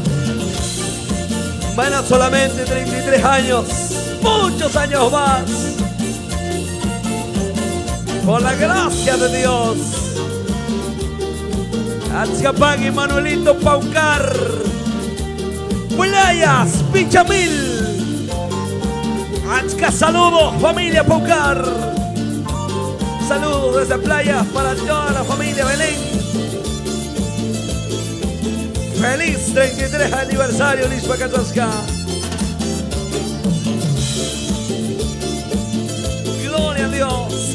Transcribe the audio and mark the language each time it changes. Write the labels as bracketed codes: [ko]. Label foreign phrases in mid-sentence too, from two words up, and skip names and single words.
[es] Van a solamente 33 años, muchos años más. Por la gracia de Dios. Atziapagui, Manuelito Paucar, Playas, Pichamil. Achka, saludos, familia Paucar. Saludos desde Playas para toda la familia Belén. Feliz 33 aniversario, Liz Pacatasca. Gloria a Dios.